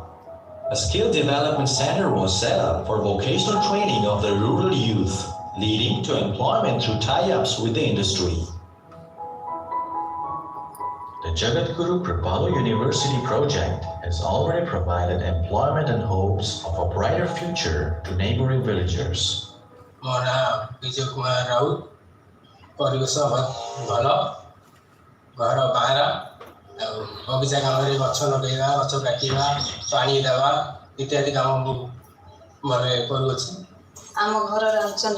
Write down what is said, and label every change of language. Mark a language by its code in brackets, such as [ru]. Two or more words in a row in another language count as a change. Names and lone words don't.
[en] A skill development center was set up for vocational training of the rural youth, leading to employment through tie-ups with the industry. The Jagadguru Kripalu University project has already provided employment and hopes of a brighter future to neighboring villagers. [or] ମୋ ନାଁ ବିଜୟ କୁମାର ରାଉତ। ପରିବେଶ ଭଲ, ଘର ବାହାର ଆଉ ବଗିଚା କାମରେ ଗଛ ଲଗେଇବା, ଗଛ କାଟିବା, ପାଣି ଦେବା ଇତ୍ୟାଦି କାମ ମୁଁ ଘରେ କରୁଅଛି। ଆମ ଘରରେ ଅଛନ୍ତି।